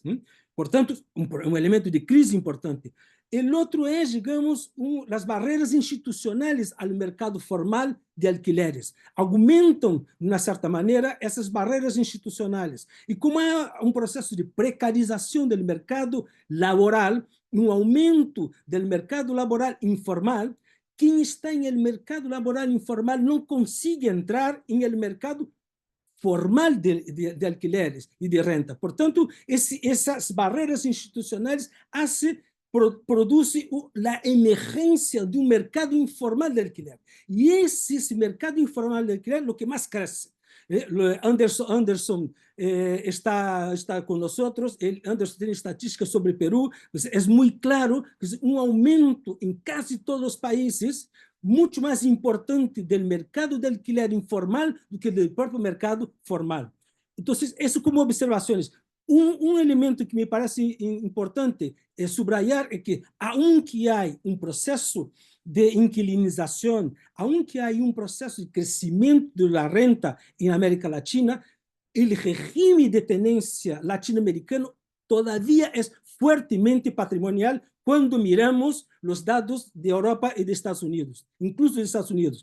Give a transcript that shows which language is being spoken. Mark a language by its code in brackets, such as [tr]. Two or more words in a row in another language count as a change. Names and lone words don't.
[pt] Portanto, um elemento de crise importante. O outro é, digamos, as barreiras institucionais ao mercado formal de alquileres. Aumentam, de uma certa maneira, essas barreiras institucionais. E como há um processo de precarização do mercado laboral, um aumento do mercado laboral informal, quem está em [es] el mercado laboral informal [pt] não consegue entrar em [es] el mercado formal de alquileres [pt] e de renta. Portanto, essas barreiras institucionais produzem a emergência de um mercado informal de alquiler. E esse mercado informal de alquiler é o que mais cresce. [es] Anderson está con nosotros. Anderson tiene estadísticas sobre Perú. Es muy claro que es un aumento en casi todos los países, mucho más importante del mercado de alquiler informal [pt] do que [es] del propio mercado formal. Entonces, eso como observaciones. Un elemento que me parece importante subrayar es que, aunque hay un proceso de inquilinización, aunque hay un proceso de crecimiento de la renta en América Latina, el régimen de tenencia latinoamericano todavía es fuertemente patrimonial cuando miramos los datos de Europa y de Estados Unidos, incluso de Estados Unidos.